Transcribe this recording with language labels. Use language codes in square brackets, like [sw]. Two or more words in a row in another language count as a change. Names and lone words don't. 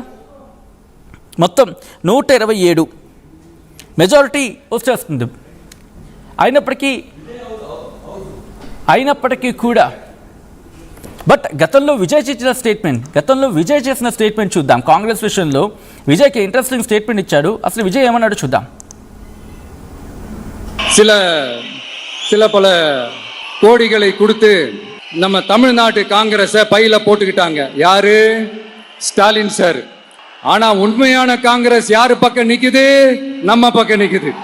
[te] మొత్తం 127 మెజారిటీ వచ్చేస్తుంది. అయినప్పటికీ కూడా బట్ గతంలో విజయ్ చేసిన స్టేట్మెంట్ చూద్దాం. కాంగ్రెస్ విషయంలో విజయ్కి ఇంట్రెస్టింగ్ స్టేట్మెంట్ ఇచ్చాడు. అసలు విజయ్ ఏమన్నాడు చూద్దాం. [ta] சில பல கோடிகளை கொடுத்து நம்ம தமிழ்நாட்டு காங்கிரஸை பையில போட்டுக்கிட்டாங்க. யாரு? ஸ்டாலின் சார். ஆனா உண்மையான காங்கிரஸ் யாரு பக்கம் நிக்குது?